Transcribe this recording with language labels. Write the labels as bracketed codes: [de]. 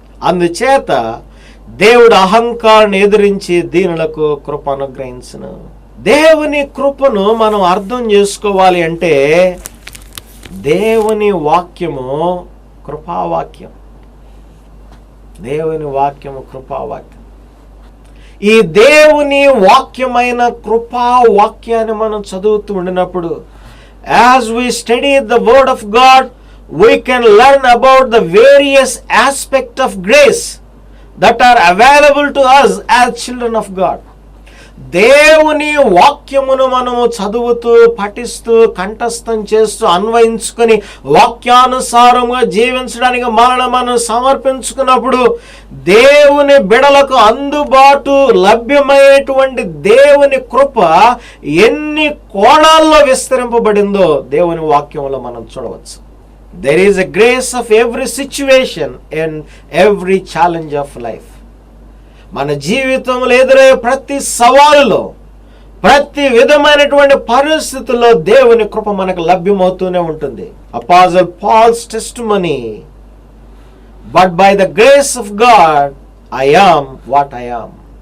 [te] అందుచేత దేవుడు అహంకారాన్ని ఎదిరించి దీనులకు కృప అనుగ్రహించును. దేవుని కృపను మనం అర్థం చేసుకోవాలి అంటే దేవుని వాక్యము కృపావాక్యం. దేవుని వాక్యము కృపావాక్యం. ఈ దేవుని వాక్యమైన కృపావాక్యాన్ని మనం చదువుతూ ఉండినప్పుడు, [en] As we study the word of God, we can learn about the various aspects of grace that are available to us as children of God. [te] దేవుని వాక్యమును మనము చదువుతూ, పఠిస్తూ, కంఠస్థం చేస్తూ, అన్వయించుకొని వాక్యానుసారంగా జీవించడానికి మనం సమర్పించుకున్నప్పుడు దేవుని బిడలకు అందుబాటు లభ్యమైనటువంటి దేవుని కృప ఎన్ని కోణాల్లో విస్తరింపబడిందో దేవుని వాక్యంలో మనం చూడవచ్చు. [en] There is a grace of every situation and every challenge of life. [te] మన జీవితంలో ఎదురయ్యే ప్రతి సవాలులో, ప్రతి విధమైనటువంటి పరిస్థితుల్లో దేవుని కృప మనకు లభ్యమవుతూనే ఉంటుంది. [en] Apostle Paul's testimony, but by the grace of God I am what I am.